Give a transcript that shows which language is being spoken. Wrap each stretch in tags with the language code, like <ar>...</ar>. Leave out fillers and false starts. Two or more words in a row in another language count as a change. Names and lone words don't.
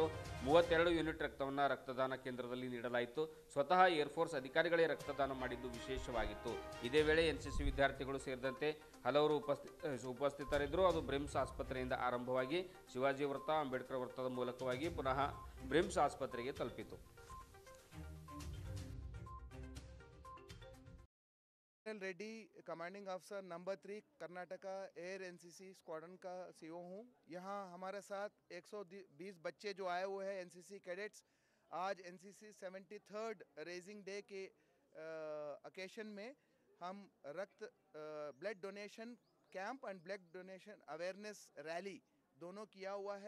<kn>32 ಯೂನಿಟ್ ರಕ್ತವನ್ನು ರಕ್ತದಾನ ಕೇಂದ್ರದಲ್ಲಿ ನೀಡಲಾಯಿತು. ಸ್ವತಃ ಏರ್ಫೋರ್ಸ್ ಅಧಿಕಾರಿಗಳೇ ರಕ್ತದಾನ ಮಾಡಿದ್ದು ವಿಶೇಷವಾಗಿತ್ತು. ಇದೇ ವೇಳೆ ಎನ್ಸಿಸಿ ವಿದ್ಯಾರ್ಥಿಗಳು ಸೇರಿದಂತೆ ಹಲವರು ಉಪಸ್ಥಿತರಿದ್ದರು. ಅದು ಬ್ರಿಮ್ಸ್ ಆಸ್ಪತ್ರೆಯಿಂದ ಆರಂಭವಾಗಿ ಶಿವಾಜಿ ವೃತ್ತ, ಅಂಬೇಡ್ಕರ್ ವೃತ್ತದ ಮೂಲಕವಾಗಿ ಪುನಃ ಬ್ರಿಮ್ಸ್ ಆಸ್ಪತ್ರೆಗೆ ತಲುಪಿತು.</kn> <hi>रेड्डी,</hi> <en>commanding officer</en> <hi>नंबर 3 कर्नाटका एयर एनसीसी स्क्वाड्रन का सीईओ हूँ। यहाँ हमारे साथ 120 बच्चे जो आए हुए हैं</hi> <en>NCC cadets,</en> <hi>आज</hi> <en>NCC 73rd Raising Day</en> <hi>के ओकेशन में हम</hi> <en>blood donation camp and blood donation awareness rally</en> <hi>दोनों किया हुआ है।</hi>